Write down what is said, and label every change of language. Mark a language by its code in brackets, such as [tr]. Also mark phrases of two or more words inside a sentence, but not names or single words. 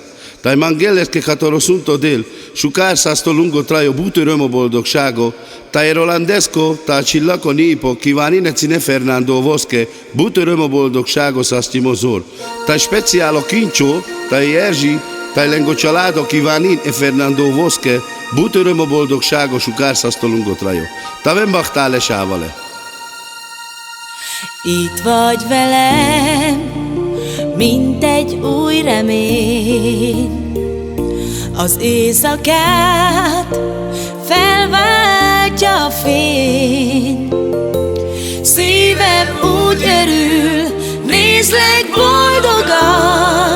[rom] Taj mangelleske katoro szunto dél, sukár szászto lungo trajo bútöröm boldogságo, taj rolandesko, taj csillako népo, kívánine cine Fernando Voske, bútöröm boldogságo szásztimo zor. Taj speciálo kincsó, taj Erzsi, taj lengo családo kívánin e Fernando Voske, bútöröm boldogságo, sukár szászto lungo trajo. Tavem bachtale sávale. [hu] Itt vagy velem, mint egy új remény. Az éjszakát felváltja a fény. Szívem úgy örül, nézlek boldogan.